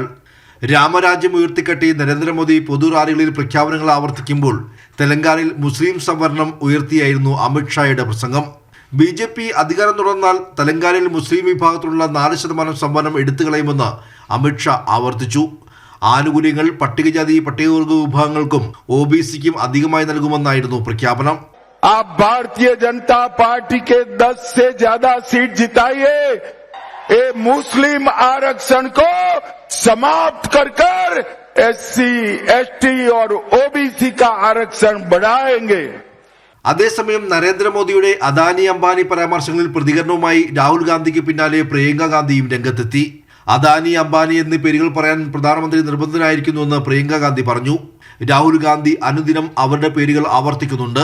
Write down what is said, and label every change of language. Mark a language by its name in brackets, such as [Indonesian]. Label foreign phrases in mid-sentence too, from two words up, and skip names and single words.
[Malayalam] രാമരാജ്യം ഉയർത്തിക്കെട്ടി നരേന്ദ്രമോദി പൊതു റാലികളിൽ പ്രഖ്യാപനങ്ങൾ ആവർത്തിക്കുമ്പോൾ തെലങ്കാനയിൽ മുസ്ലിം സംവരണം ഉയർത്തിയായിരുന്നു അമിത്ഷായുടെ പ്രസംഗം. ബി.ജെ.പി. അധികാരം തുടർന്നാൽ തെലങ്കാനയിൽ മുസ്ലിം വിഭാഗത്തിലുള്ള 4% സംവരണം എടുത്തുകളയുമെന്ന് അമിത്ഷാ ആവർത്തിച്ചു. ആനുകൂല്യങ്ങൾ പട്ടികജാതി പട്ടികവർഗ വിഭാഗങ്ങൾക്കും OBCക്കും അധികമായി നൽകുമെന്നായിരുന്നു പ്രഖ്യാപനം. [Hindi] आप भारतीय जनता पार्टी के 10 से ज्यादा सीट जिताइए, ये मुस्लिम आरक्षण को समाप्त कर SC, ST और OBC का आरक्षण बढ़ाएंगे. [Malayalam] അതേസമയം നരേന്ദ്രമോദിയുടെ അദാനി അംബാനി പരാമർശങ്ങളിൽ പ്രതികരണവുമായി രാഹുൽ ഗാന്ധിക്ക് പിന്നാലെ പ്രിയങ്ക ഗാന്ധിയും രംഗത്തെത്തി. അദാനി അംബാനി എന്നീ പേരുകൾ പറയാൻ പ്രധാനമന്ത്രി നിർബന്ധനായിരിക്കുന്നുവെന്ന് പ്രിയങ്ക ഗാന്ധി പറഞ്ഞു. രാഹുൽ ഗാന്ധി അനുദിനം അവരുടെ പേരുകൾ ആവർത്തിക്കുന്നുണ്ട്.